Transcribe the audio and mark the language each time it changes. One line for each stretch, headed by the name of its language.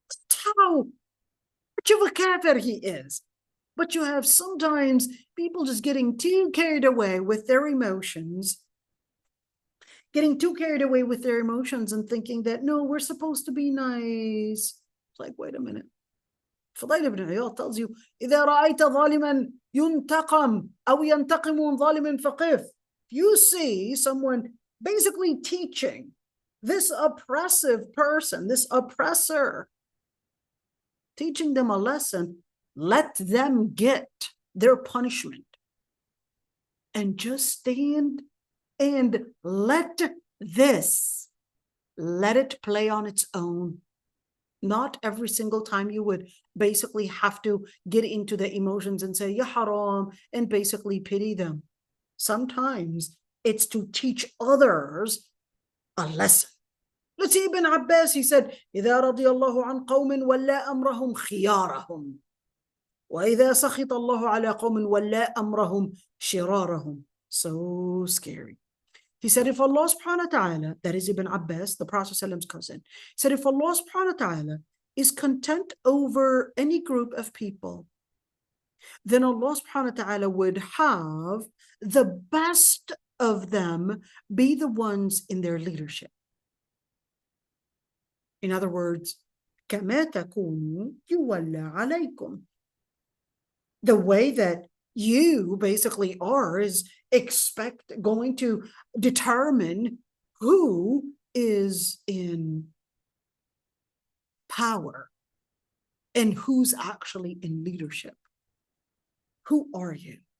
English: That's how much of a kafir he is. But you have sometimes people just getting too carried away with their emotions, and thinking that, no, we're supposed to be nice. It's like, wait a minute.
Arabic: Fudayl ibn Iyad
English: tells you,
Arabic: إِذَا رَأَيْتَ ظَالِمًا يُنْتَقَمْ أَوْ يَنْتَقِمُ مِنْ ظَالِمٍ فَقِفْ.
English: If you see someone basically teaching this oppressive person, this oppressor, teaching them a lesson, let them get their punishment, and just stand and let it play on its own. Not every single time you would basically have to get into the emotions and say,
Arabic: ya haram,
English: and basically pity them. Sometimes it's to teach others a lesson. Let's see Ibn Abbas, he said,
Arabic: إِذَا رَضِيَ اللَّهُ عَنْ قَوْمٍ وَلَّا أَمْرَهُمْ خِيَارَهُم وَإِذَا سَخِطَ اللَّهُ عَلَى قَوْمٍ وَلَّا أَمْرَهُمْ شِرَارَهُم.
English: So scary. He said, if Allah subhanahu wa ta'ala, that is Ibn Abbas, the Prophet's cousin, said, if Allah subhanahu wa ta'ala is content over any group of people, then Allah subhanahu wa ta'ala would have the best of them be the ones in their leadership. In other words,
Arabic: كَمَا تَكُونُوا يُوَلَّى عَلَيْكُمْ.
English: The way that you basically are is going to determine who is in power and who's actually in leadership. Who are you?